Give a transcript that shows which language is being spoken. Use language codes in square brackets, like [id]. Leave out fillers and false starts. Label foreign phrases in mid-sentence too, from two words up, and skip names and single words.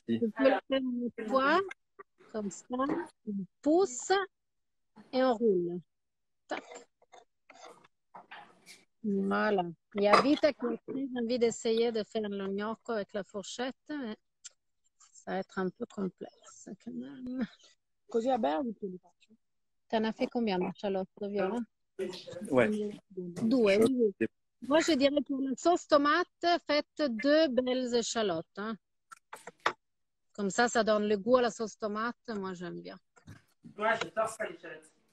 [fr] Je peux le faire une fois, comme ça. On pousse et on roule. Tac. Voilà. Il y a Vita qui a très envie d'essayer de faire le gnocco avec la fourchette, mais ça va être un peu complexe quand même. [it] Così a Bea tu li faccio. [fr] T'en as fait combien, Charlotte, Viola? Ouais. 2, oui. Moi, je dirais pour la sauce tomate, faites 2 belles échalotes. Hein. Comme ça donne le goût à la sauce tomate. Moi, j'aime bien. Ouais, j'adore ça, les échalotes.